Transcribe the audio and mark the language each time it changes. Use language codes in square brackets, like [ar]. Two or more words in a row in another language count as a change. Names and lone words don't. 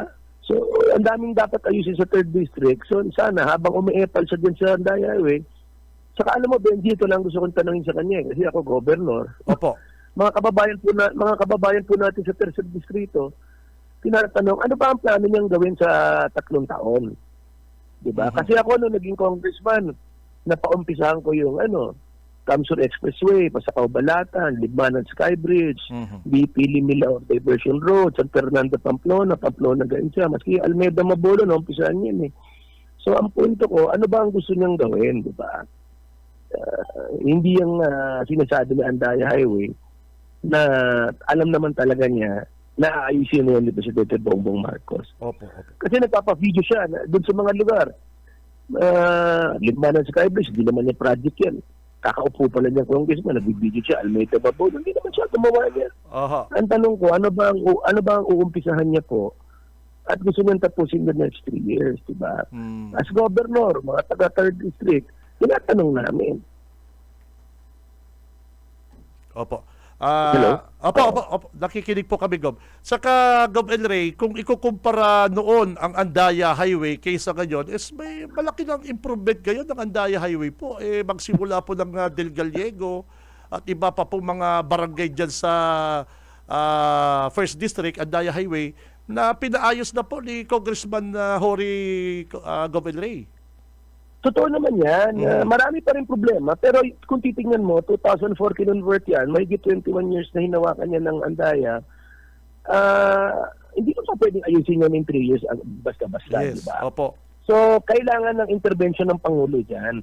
[tl] So, ang daming dapat ayusin sa 3rd District. So, sana habang umiepal siya dyan sa Andaya Highway, saka alam mo, Benji, ito lang gusto kong tanongin sa kanya kasi ako governor. Opo. Mga kababayan po natin sa 3rd Distrito, tinatanong, ano ba ang plano niyang gawin sa 3 taon? Diba? Kasi ako nung naging congressman, napaumpisahan ko yung Kamsur Expressway, Pasakaw Balatan, Libmanan Skybridge, Mhm. BP Limilao Diversion Road, San Fernando Pamplona Gainsa, maski Almeida Mabolo, naumpisahan yan eh. So ang punto ko, ano ba ang gusto niyang gawin, di ba? Hindi yung sinasabi ng Andaya Highway na alam naman talaga niya na ayusin mo ni Presidente Bongbong Marcos. Opo. Kasi nagpapa-video siya doon sa mga lugar. Libmanan Skybridge, hindi naman niya project yan. Kakaupo pa lang yung congressman, nagbibideo siya, Almeida Mabolo, hindi naman siya gumawa niya. Aha. Ang tanong ko, ano ba ang uumpisahan niya po? At gusto niyang tapusin [en] the next 3 years, [tl] di ba? Mm. [en] As governor, [tl] mga taga 3rd District, tinatanong namin. Opo. Hello? Opo. Nakikinig po kami, Gob. Saka, Gob El Rey, kung ikukumpara noon ang Andaya Highway kaysa ngayon, may malaki ng improvement ngayon ng Andaya Highway po. Magsimula po ng Del Gallego at iba pa po mga barangay dyan sa 1st District, Andaya Highway, na pinaayos na po ni Congressman Hori Gob El Rey. Totoo naman yan. Marami pa rin problema. Pero kung titingnan mo, 2004 kinonvert yan, may 21 years na hinawakan yan ng Andaya. Hindi ko pa pwedeng ayusin yan [en] in 3 years [tl] basta-basta, Yes, di ba? opo. So, kailangan ng intervention ng Pangulo dyan.